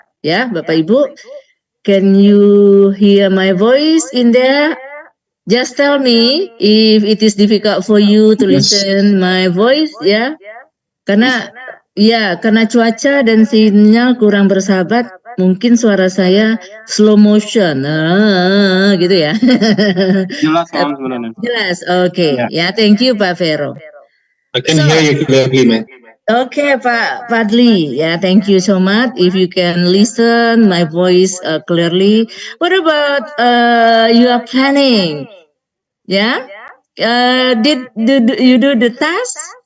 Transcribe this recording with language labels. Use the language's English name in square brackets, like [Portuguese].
[Indonesian] Ya, Bapak Ibu, [English] can you hear my voice in there? Just tell me if it is difficult for you to listen my voice, ya. [Indonesian] Karena Iya, karena cuaca dan sinyal kurang bersahabat, mungkin suara saya [English] slow motion, [Indonesian] gitu ya. Jelas Mam sebenarnya. Jelas, oke. [English] Ya, thank you Pak Vero. I can hear you clearly, man. Okay, Pak Fadli. Yeah, thank you so much. If you can listen my voice clearly. What about you are planning? Yeah. Did you do the task?